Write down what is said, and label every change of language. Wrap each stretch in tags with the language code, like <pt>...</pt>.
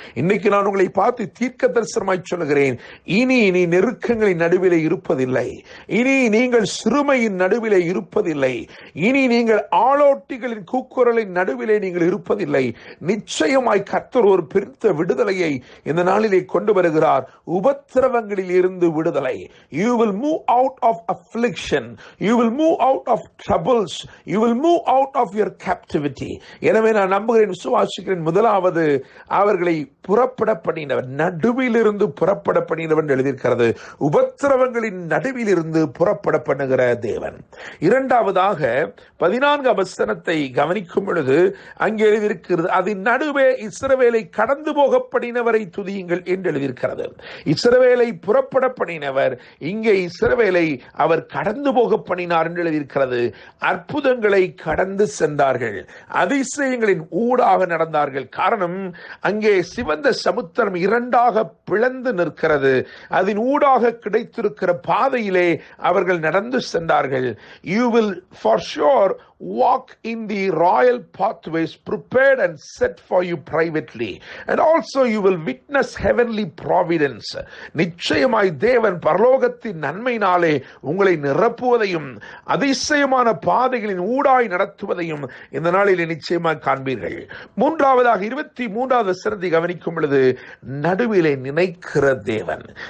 <ta>இன்னைக்கு நான் உங்களை பார்த்து தீர்க்க தரிசனமாய் சொல்லுகிறேன், இனி நீ நெருக்கங்களின் நடுவிலே இருப்பதில்லை, இனி நீங்கள் சிறுமையின் நடுவிலே இருப்பதில்லை, இனி நீங்கள் ஆளோட்டிகளின் கூக்குரலின் நடுவிலே நீங்கள் இருப்பதில்லை. நிச்சயமாய் கர்த்தர் ஒரு பெரிய விடுதலையை இந்த நாளிலே கொண்டு வருகிறார். உபத்திரவங்களில் இருந்து விடுதலை.</ta> <en>You will move out of affliction, you will move out of troubles, you will move out of your captivity.</en> <ta>எனவே நான் நம்புகிறேன், விசுவாசிக்கிறேன். முதலாவது, அவர்களை புறப்பட பண்ணினவர், நடுவிலிருந்து புறப்பட பண்ணினவர் எழுதியிருக்கிறது. உபத்திரவங்களின் நடுவிலிருந்து புறப்பட பண்ணுகிற தேவன். 2வதாக 14ஆம் வசனத்தை கவனிக்கும் பொழுது அங்கே எழுதியிருக்கிறது, அதன் நடுவே இஸ்ரவேலை கடந்து போக பண்ணினவரை துதியுங்கள் என்று எழுதியிருக்கிறது. இஸ்ரவேலை புறப்பட பண்ணினவர், இங்கே இஸ்ரவேலை அவர் கடந்து போக பண்ணினார் என்று எழுதியிருக்கிறது. அற்புதங்களை கடந்து சென்றார்கள், அதிசயங்களின் ஊடாக நடந்தார்கள். காரணம், அங்கே சிவந்த சமுத்திரம் 2ஆக பிளந்து நிற்கிறது. அதன் ஊடாக கிடைத்திருக்கிற பாதையிலே அவர்கள் நடந்து சென்றார்கள்.</ta> <en>You will for sure walk in the royal pathways prepared and set for you privately, and also you will witness heavenly providence.</en> <ta>நிச்சயமாய் தேவன் பரலோகத்தின் நன்மையினாலே உங்களை நிரப்புவதையும் அதிசயமான பாதைகளின் ஊடாய் நடத்துவதையும் இந்த நாளிலே நிச்சயமாக காண்பீர்கள். மூன்றாவதாக 23வது வசனத்தை கவனிக்கும் பொழுது, நடுவிலே நினைக்கிற தேவன்.</ta>